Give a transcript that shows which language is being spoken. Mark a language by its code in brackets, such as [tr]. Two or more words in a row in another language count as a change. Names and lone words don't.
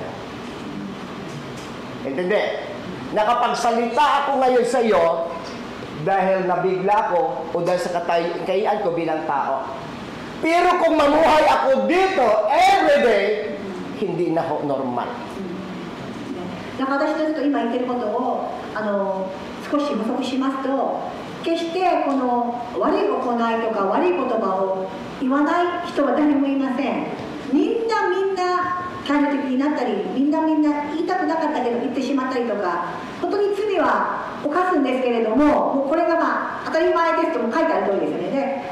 [tl] Intindi? Nakapagsalita ako ngayon sa iyo dahil nabigla ko o dahil sa kayaan ko bilang tao. Pero kung mamuhay ako dito everyday, hindi na ho normal. [ja] 私たちと今言ってることを少し補足しますと、決してこの悪い行いとか悪い言葉を言わない人は誰もいません。みんな態度的になったり、みんな言いたくなかったけど言ってしまったりとか、本当に罪は犯すんですけれども、もうこれが当たり前ですとも書いてある通りですよね。